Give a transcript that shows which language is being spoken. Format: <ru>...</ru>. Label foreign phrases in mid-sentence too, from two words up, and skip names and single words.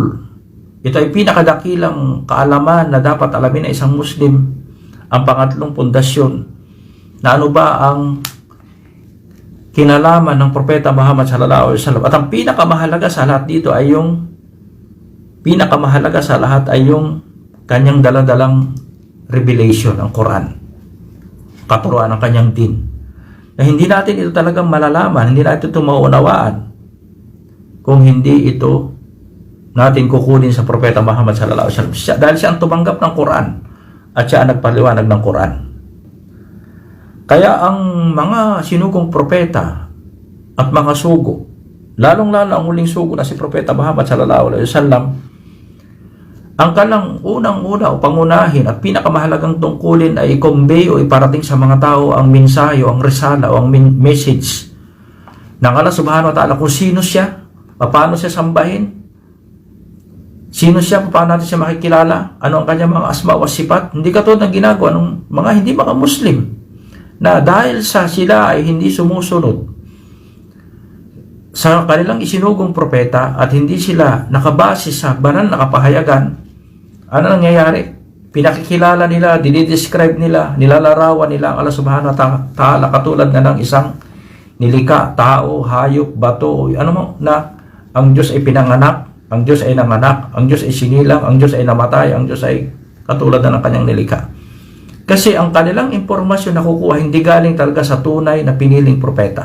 <tl>Ito ay pinakadakilang kaalaman na dapat alamin ng isang Muslim, ang pangatlong pundasyon, na ano ba ang kinalaman ng Propeta Muhammad</tl> <ar>صلى الله عليه وسلم.</ar> <tl>At ang pinakamahalaga sa lahat dito ay yung kanyang daladalang revelation, ang Quran, katuruan ng kanyang din. Na hindi natin ito talagang malalaman, hindi natin ito maunawaan kung hindi ito natin kukunin sa Propeta Muhammad</tl> <ar>صلى الله عليه وسلم.</ar> <tl>Dahil siya ang tumanggap ng Quran at siya ang nagpaliwanag ng Quran. Kaya ang mga sinugong propeta at mga sugo, lalong-lalo ang huling sugo na si Propeta Muhammad</tl> <ar>صلى الله عليه وسلم,</ar> <tl>ang kanilang unang-una o pangunahin at pinakamahalagang tungkulin ay i-convey o iparating sa mga tao ang mensahe o ang risala o ang message ng Allah</tl> <ar>سبحانه وتعالى</ar> <tl>kung sino siya, paano siya sambahin, sino siya, paano natin siya makikilala, ano ang kanyang mga asma o sipat. Hindi katulad ng ginagawa ng mga hindi mga Muslim, na dahil sa sila ay hindi sumusunod sa kanilang isinugong propeta at hindi sila nakabase sa banal na kapahayagan, ano nangyayari? Pinakikilala nila, dinidescribe nila, nilalarawan nila ang Allah</tl> <ar>سبحانه وتعالى</ar> <tl>katulad nga ng isang nilika, tao, hayop, bato, ano mo, na ang Diyos ay pinanganak, ang Diyos ay nanganak, ang Diyos ay sinilang, ang Diyos ay namatay, ang Diyos ay katulad na ng kanyang nilika. Kasi ang kanilang impormasyon na kukuha hindi galing talaga sa tunay na piniling propeta.</tl>